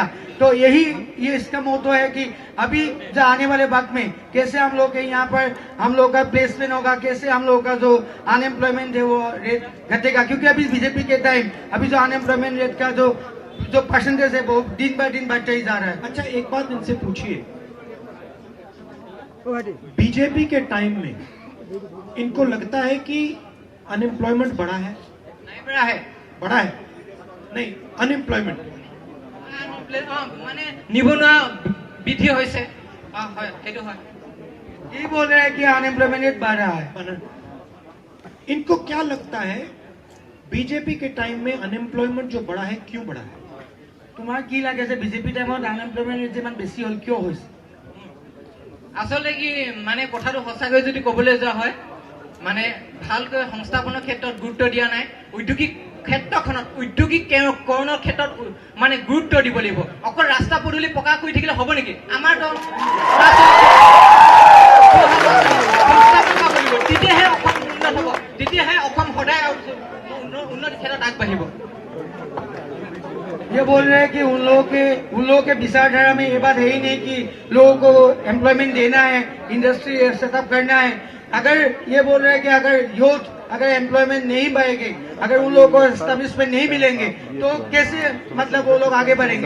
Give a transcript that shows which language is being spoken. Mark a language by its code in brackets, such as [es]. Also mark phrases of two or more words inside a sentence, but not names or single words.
[hi] तो ये इसका मोटो है कि अभी जो आने वाले वक्त में कैसे हम लोग के यहाँ पर हम लोग का प्लेसमेंट होगा, कैसे हम लोग का जो अनएम्प्लॉयमेंट है वो रेट घटेगा, क्योंकि अभी बीजेपी के टाइम अभी जो [en] unemployment rate [hi] का जो परसेंटेज है वो दिन ब दिन बढ़ते ही जा रहा है। अच्छा एक बात इनसे पूछिए, बीजेपी के टाइम में इनको लगता है कि अनएम्प्लॉयमेंट बढ़ा है? नहीं बढ़ा है नहीं, अनएम्प्लॉयमेंट [as] মানে নিবনুৱা বৃদ্ধি হৈছে। সেইটো হয়। [hi] ये बोल रहे हैं कि [en] unemployment rate [hi] बढ़ रहा है। इनको क्या लगता है बीजेपी के टाइम में अनएम्प्लॉयमेंट जो बढ़ा है क्यों बढ़ा है? [as] তোমাৰ কি লাগে যে বিজেপি টাইমত [en] unemployment rate [as] ইমান বেছি হ'ল কিয় হৈছে? আচলতে কি মানে কথাটো সঁচাকৈ যদি ক'বলৈ যোৱা হয় মানে ভালকৈ সংস্থাপনৰ ক্ষেত্ৰত গুৰুত্ব দিয়া নাই। ঔদ্যোগিক ক্ষেত্ৰখনত ঔদ্যোগিকৰণৰ ক্ষেত্ৰত মানে গুৰুত্ব দিব লাগিব। অকল ৰাস্তা পদূলি পকা কৰি থাকিলে হ'ব নেকি? আমাৰ তেতিয়াহে অসম উন্নত হ'ব, তেতিয়াহে অসম সদায় উন্নতি ক্ষেত্ৰত আগবাঢ়িব। [hi] ये बोल रहे हैं कि उन लोगों के विचारधारा में ये बात है ही नहीं कि लोगों को एम्प्लॉयमेंट देना है, [en] industry setup [hi] करना है। अगर ये बोल रहे हैं कि अगर यूथ अगर एम्प्लॉयमेंट नहीं बढ़ेगी, अगर उन लोगों को एस्टेब्लिशमेंट नहीं मिलेंगे तो कैसे मतलब वो लोग आगे बढ़ेंगे?